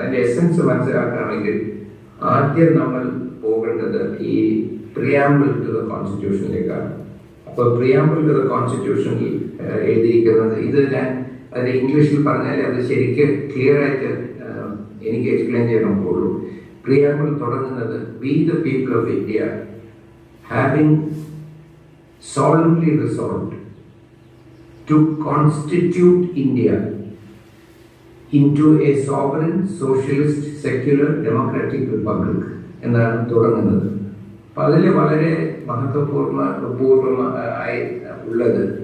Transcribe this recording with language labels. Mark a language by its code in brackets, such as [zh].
[ml] അതിന്റെ എസെൻസ് മനസ്സിലാക്കണമെങ്കിൽ ആദ്യം നമ്മൾ പോകേണ്ടത് ഈ പ്രിയാമ്പിൾ ടു ദ കോൺസ്റ്റിറ്റ്യൂഷനിലേക്കാണ്. അപ്പോൾ പ്രിയാമ്പിൾ ടു ദ കോൺസ്റ്റിറ്റ്യൂഷനിൽ എഴുതിയിരിക്കുന്നത്, ഇത് ഞാൻ അത് ഇംഗ്ലീഷിൽ പറഞ്ഞാൽ അത് ശരിക്കും ക്ലിയർ ആയിട്ട് എനിക്ക് എക്സ്പ്ലെയിൻ ചെയ്യാൻ നോക്കുള്ളൂ. പ്രിയാമ്പിൾ തുടങ്ങുന്നത് [en] we the people of India having solemnly resolved to constitute India into a sovereign, socialist, secular, democratic republic [ml] എന്നാണ് തുടങ്ങുന്നത്. അപ്പം അതിൽ വളരെ മഹത്വപൂർണ്ണമായി ഉള്ളത്